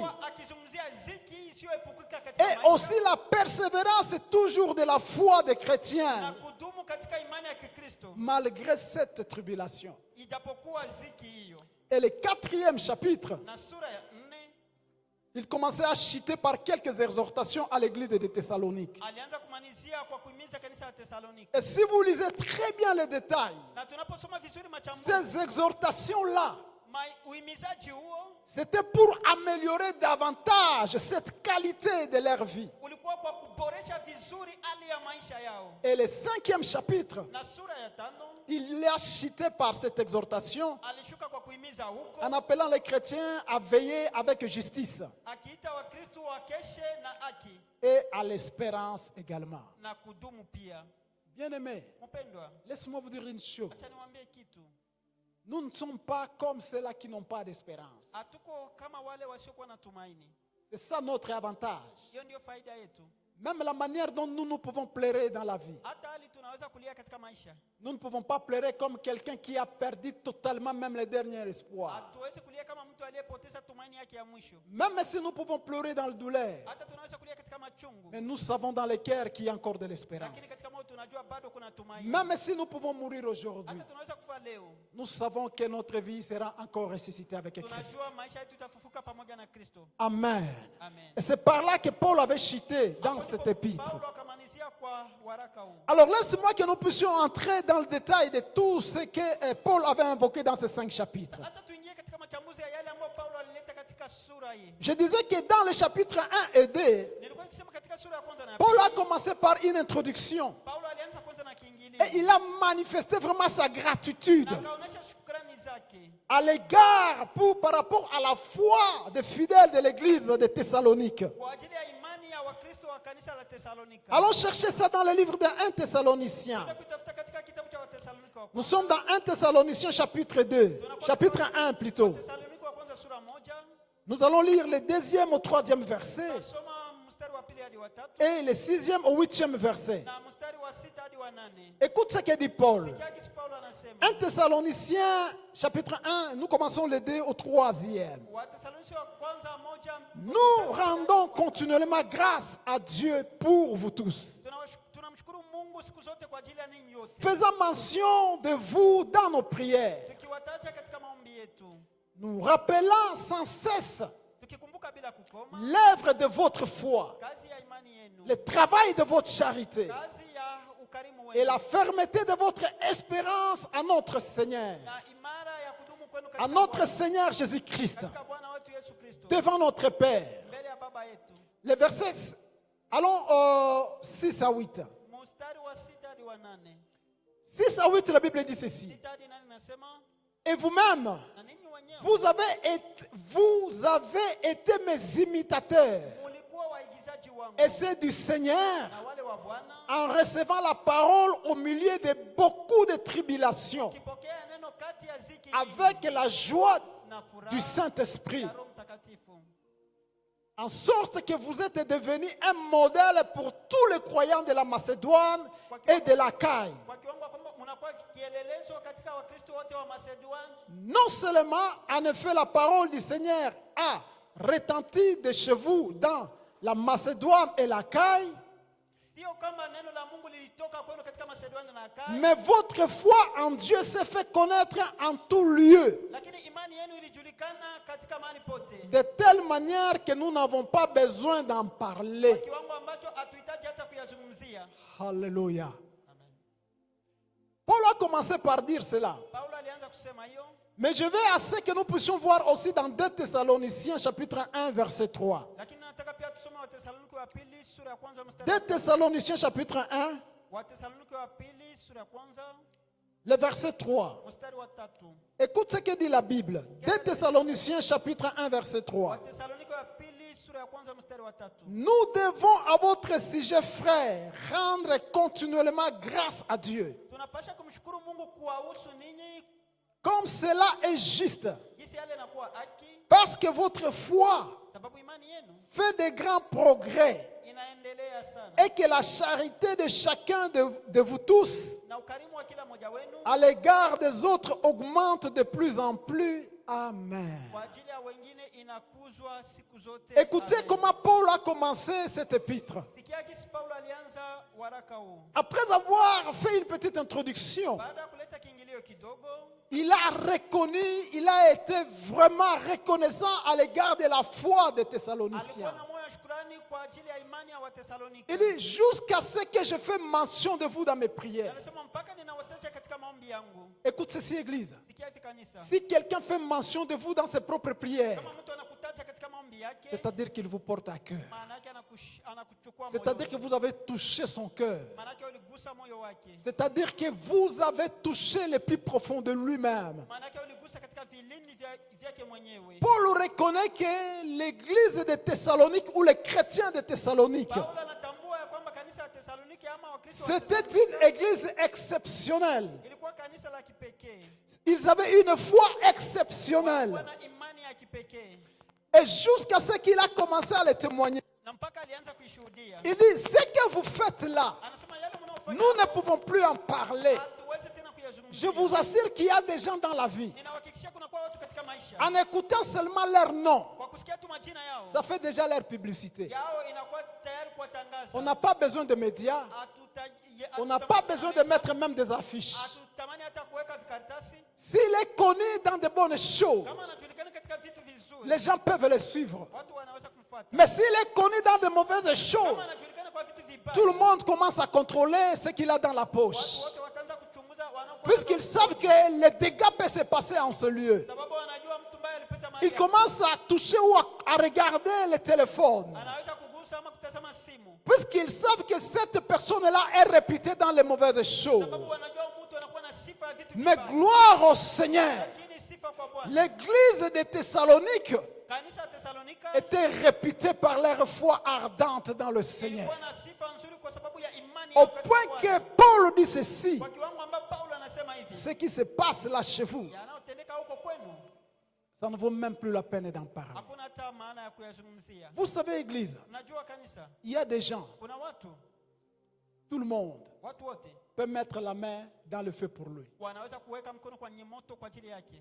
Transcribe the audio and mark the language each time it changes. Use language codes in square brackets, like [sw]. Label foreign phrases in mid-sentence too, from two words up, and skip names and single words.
[sw] akizungumzia ziki isiyoepukika katika [fr] Et [sw] maisha [fr] aussi la persévérance toujours de la foi des [sw] na [fr] chrétiens, [sw] kudumu katika imani ya Kikristo [fr] malgré cette tribulation. [sw] ijapokuwa ziki hiyo. [fr] Et le 4e chapitre, [sw] Na sura ya 4 [fr] il commençait à chuter par quelques exhortations à l'église de Thessalonique. [sw] alianza kumalizia kwa kuhimiza kanisa la Thessalonike. [fr] Et si vous lisez très bien les détails, [sw] Na tunaposoma vizuri machambuzi, [fr] ces exhortations-là, [sw] uhimizaji huo [fr] c'était pour améliorer davantage cette qualité de leur vie. [sw] ulikuwa kwa kuboresha vizuri hali ya maisha yao. [fr] Et le 5e chapitre, [sw] Na sura ya 5 [fr] il a chuté par cette exhortation [sw] alishuka kwa kuhimiza huko, [fr] en appelant les chrétiens à veiller avec justice [sw] akiita Wakristo wakeshe na haki [fr] et à l'espérance également. [sw] na kudumu pia. [fr] Bien-aimés, [sw] Mpendwa, [fr] laisse-moi vous dire une chose. [sw] acha niwaambie kitu. [fr] Nous ne sommes pas comme ceux-là qui n'ont pas d'espérance. [sw] Hatuko kama wale wasiokuwa na tumaini. [fr] C'est ça notre avantage. [sw] Hiyo ndio faida yetu. [fr] Même la manière dont nous pouvons pleurer dans la vie. [sw] Hata hali tunaweza kulia katika maisha. [fr] Nous ne pouvons pas pleurer comme quelqu'un qui a perdu totalement même les derniers espoirs. [sw] Hatuwezi kulia kama mtu aliyepoteza tumaini yake ya mwisho. [fr] Même si nous pouvons pleurer dans la douleur, [sw] Hata tunaweza kulia katika machungu. [fr] mais nous savons dans le cœur qu'il y a encore de l'espérance. [sw] Lakini katika moyo tunajua bado kuna tumaini. [fr] Même si nous pouvons mourir aujourd'hui, [sw] Hata tunaweza kufa leo. [fr] nous savons que notre vie sera encore ressuscitée avec Christ. [sw] Tunajua maisha yetu itafufuka pamoja na Kristo. [fr] Amen. [sw] Amen. [fr] Et c'est par là que Paul avait chuté dans cet épître. [sw] Paulo akamalizia kwa waraka huu. [fr] Alors laisse-moi que nous puissions entrer dans le détail de tout ce que Paul avait invoqué dans ces 5 chapitres. [sw] Hata tuingie katika machambuzi ya yale ambayo Paulo alileta katika sura hii. [fr] Je disais que dans les chapitres 1 et 2, [sw] Nilikuwa nikisema katika sura ya kwanza na ya [fr] Paul a [sw] pili, [fr] commencé par une introduction. [sw] Paulo alianza kwanza na kiingilio. [fr] Et il a manifesté vraiment sa gratitude [sw] Na akaonyesha shukrani zake [fr] à l'égard par rapport à la foi des fidèles de l'église de Thessalonique. [sw] kwa ajili ya imani ya Wakristo wa kanisa la Thessalonika. [fr] Allons chercher ça dans le livre de 1 Thessaloniciens. [sw] Tunataka kutafuta katika kitabu cha Wathessalonika wa [fr] Nous sommes dans 1 Thessaloniciens chapitre 2, chapitre 1 plutôt. [sw] Thessalonika wa kwanza sura moja. [fr] Nous allons lire le 2e au 3e verset [sw] Tasoma mstari wa pili hadi wa tatu [fr] et le 6e au 8e verset. [sw] na mstari wa sita hadi wa nane. [fr] Écoute ce que dit Paul. [sw] Sikia kisi Paulo anasema. [fr] 1 Thessaloniciens chapitre 1, nous commençons le 2 au 3e. [sw] Wathessalonika wa kwanza moja. [fr] Nous rendons continuellement grâce à Dieu pour vous tous, [sw] Tunamshukuru Mungu siku zote kwa ajili ya ninyi yote. [fr] faisant mention de vous dans nos prières, [sw] Tukiwataja katika maombi yetu. [fr] nous rappelant sans cesse [sw] Tukikumbuka bila kukoma [fr] l'œuvre de votre foi, [sw] kazi ya imani yenu. [fr] le travail de votre charité [sw] Kazi ya ukarimu [fr] et [sw] wenu. [fr] la fermeté de votre espérance à notre Seigneur, [sw] Na imara ya kudumu kwenu [fr] à [sw] katika [fr] notre [sw] Bwana. [fr] Seigneur Jésus-Christ, [sw] Katika Bwana wetu Yesu Kristo. [fr] devant notre Père. [sw] Mbele ya baba yetu. [fr] Les versets, allons au 6 à 8. [sw] Mstari wa sita hadi wa nane. [fr] 6 à 8, la Bible dit ceci. [sw] Sita hadi nane nasema [fr] Et vous-même, [sw] na ninyi wenyewe [fr] vous avez été mes imitateurs [sw] mulikuwa waigizaji wangu [fr] et ceux du Seigneur [sw] na wale wa Bwana [fr] en recevant la parole au milieu de beaucoup de tribulations [sw] kipokea neno kati ya ziki [fr] avec la joie [sw] na furaha [fr] du Saint-Esprit, [sw] ya Roho Mtakatifu. [fr] en sorte que vous êtes devenus un modèle pour tous les croyants de la Macédoine et de l'Achaïe. [sw] Kwa kiwango kwamba mnakuwa kielelezo katika Wakristo wote wa Macedoine. [fr] Non seulement, en effet, la parole du Seigneur a retenti de chez vous dans la Macédoine et l'Achaïe, [sw] Sio kama neno la Mungu lilitoka kwenu katika Macedonia na Akaya, [fr] mais votre foi en Dieu s'est fait connaître en tout lieu, [sw] lakini imani yenu ilijulikana katika mahali pote. [fr] de telle manière que nous n'avons pas besoin d'en parler. [sw] Kiwango ambacho hatuhitaji hata kuyazungumzia. [fr] Alléluia. [sw] Amen. [fr] Paul a commencé par dire cela. [sw] Paulo alianza kusema hiyo, [fr] Mais je vais à ce que nous puissions voir aussi dans 2 Thessaloniciens chapitre 1 verset 3. [sw] lakini nataka pia tusome Wathesalonike wa pili sura ya kwanza [fr] 2 Thessaloniciens chapitre 1, [sw] Wathesalonike wa pili sura ya kwanza [fr] le verset 3. [sw] mstari wa tatu. [fr] Écoute ce que dit la Bible. 2 Thessaloniciens chapitre 1 verset 3. [sw] Wathesalonike wa pili sura ya kwanza mstari wa tatu. [fr] Nous devons à votre sujet, frères, rendre continuellement grâce à Dieu, [sw] Tunapasha kumshukuru Mungu kuwahusu ninyi [fr] comme cela est juste, [sw] jinsi yale inakuwa haki, [fr] parce que votre foi [sw] sababu imani yenu [fr] fait de grands progrès [sw] inaendelea sana [fr] et que la charité de chacun de vous tous [sw] na ukarimu wa kila mmoja wenu [fr] à l'égard des autres augmente de plus en plus. [sw] Amen. kwa ajili ya wengine inakuzwa siku zote. [fr] Écoutez [sw] Amen. [fr] comment Paul a commencé cet épître. [sw] Sikia kisi Paulo alianza waraka huu. [fr] Après avoir fait une petite introduction, [sw] Baada ya kuleta kiingilio kidogo, [fr] il a reconnu, il a été vraiment reconnaissant à l'égard de la foi des [sw] alikuwa [fr] Thessaloniciens. [sw] na moyo wa shukrani kwa ajili ya imani ya Wathesalonike. [fr] Il dit, jusqu'à ce que je fais mention de vous dans mes prières. [sw] Anasema mpaka ninawataja katika maombi yangu. [fr] Écoute ceci, Église. [sw] Sikia hivi kanisa. [fr] Si quelqu'un fait mention de vous dans ses propres prières, [sw] Kama mtu anakutaja katika maombi yake, [fr] c'est-à-dire qu'il vous porte à cœur. [sw] maana yake anakuchukua moyo. [fr] C'est-à-dire que vous avez touché son cœur. [sw] Maana yake uligusa moyo wake. [fr] C'est-à-dire que vous avez touché le plus profond de lui-même. [sw] Maana yake uligusa katika vilindi vyake mwenyewe. [fr] Paul reconnaît que l'église de Thessalonique ou les chrétiens de Thessalonique, [sw] Paulo anatambua ya kwamba kanisa la Thessalonike ama Wakristo wa [fr] c'était [sw] Thessalonike [fr] une église exceptionnelle. [sw] ilikuwa kanisa la kipekee. [fr] Ils avaient une foi exceptionnelle. [sw] Walikuwa na imani ya kipekee. [fr] Et jusqu'à ce qu'il a commencé à le témoigner. [sw] na mpaka alianza kuishuhudia. [fr] Il dit, ce que vous faites là, [sw] Anasema yale mnaofanya [fr] nous ne pouvons plus en parler. [sw] hatuwezi tena kuyazungumzia. [fr] Je vous assure qu'il y a des gens dans la vie. [sw] Ninahakikishia kuna kwa watu katika maisha [fr] En écoutant seulement leur nom, [sw] kwa kusikia tu majina yao [fr] ça fait déjà leur publicité. [sw] yao inakuwa tayari kuwatangaza. [fr] On n'a pas besoin de médias. On n'a pas besoin de mettre même des affiches. [sw] Hatutamani hata kuweka vikaratasi. [fr] S'il est connu dans de bonnes choses, [sw] Kama anajulikana katika vitu vizuri, [fr] les gens peuvent le suivre. [sw] watu wanaweza kumfuata. [fr] Mais s'il est connu dans de mauvaises choses, [sw] Kama anajulikana kwa vitu vibaya, [fr] tout le monde commence à contrôler ce qu'il a dans la [sw] watu [fr] poche. [sw] wote wataanza kuchunguza wanapokuwa, [fr] Puisqu'ils savent que les dégâts peuvent se passer en ce lieu. [sw] sababu wanajua mtu mbaya alipita mahali [fr] Ils commencent à toucher ou à regarder le téléphone. [sw] anaweza kugusa ama kutazama simu, [fr] Puisqu'ils savent que cette personne-là est réputée dans les mauvaises choses. [sw] sababu wanajua mtu anakuwa na sifa ya vitu [fr] Mais [sw] vibaya. [fr] gloire au Seigneur. [sw] Lakini sifa kwa Bwana. [fr] L'église de Thessalonique [sw] Kanisa la Thessalonika [fr] était réputée par leur foi ardente dans le Seigneur. [sw] ilikuwa na sifa nzuri kwa sababu ya imani [fr] Au [sw] yao katika [fr] point [sw] Bwana. [fr] que Paul dit ceci, [sw] Kwa kiwango ambapo Paulo anasema hivi, [fr] ce qui se passe là chez vous, [sw] yanayotendeka huko kwenu [fr] ça ne vaut même plus la peine d'en parler. [sw] hakuna hata maana ya kuyazungumzia. [fr] Vous savez, église, [sw] Unajua kanisa, [fr] il y a des gens, [sw] kuna [fr] tout le monde [sw] watu wote [fr] peut mettre la main dans le feu pour lui. [sw] wanaweza kuweka mkono kwenye moto kwa ajili yake.